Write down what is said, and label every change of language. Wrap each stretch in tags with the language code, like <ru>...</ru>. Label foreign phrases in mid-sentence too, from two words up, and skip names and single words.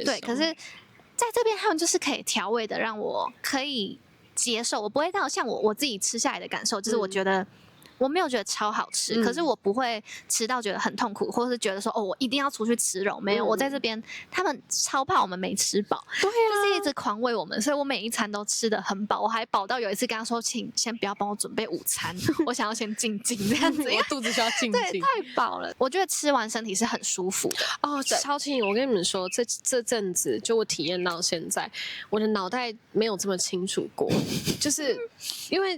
<zh>对，可是在這邊他們就是可以調味的，讓我可以接受，我不會到像我自己吃下來的感受，就是我覺得。我沒有覺得超好吃，可是我不會吃到覺得很痛苦，或是覺得說我一定要出去吃肉。沒有，我在這邊，他們超怕我們沒吃飽，對啊，就是一直狂餵我們，所以我每一餐都吃得很飽，我還飽到有一次跟他說，請先不要幫我準備午餐，我想要先靜靜這樣子，我肚子需要靜靜，對，太飽了。我覺得吃完身體是很舒服的超輕。我跟你們說，這陣子就我體驗到現在，我的腦袋沒有這麼清楚過，就是因為。</zh>